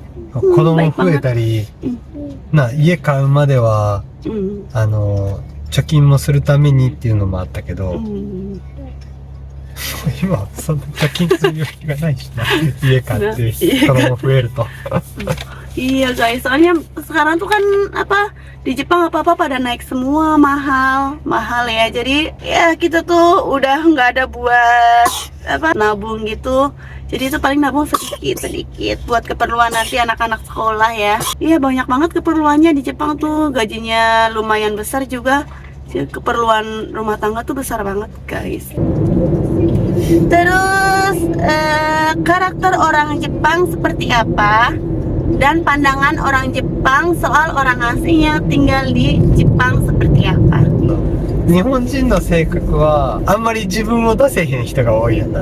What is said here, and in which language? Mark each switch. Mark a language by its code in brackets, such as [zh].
[ja] 子供増えたり、家買うまでは、貯金もするためにっていうのもあったけど、今はそんな貯金する余裕がないしな家買って子供増えると [id] Iya guys, soalnya sekarang tuh kan di Jepang apa-apa pada naik semua, mahal ya. Jadi ya kita tuh udah nggak ada buat nabung gitu. Jadi itu paling nabung sedikit buat keperluan nanti anak-anak sekolah ya. Iya banyak banget keperluannya di Jepang tuh, gajinya lumayan besar juga. Keperluan rumah tangga tuh besar banget guys. Terus karakter orang Jepang seperti apa? Dan pandangan orang Jepang soal orang asing yang tinggal di Jepang seperti apa? [ja] 日本人の性格はあんまり自分を出せへん人が多いやんな。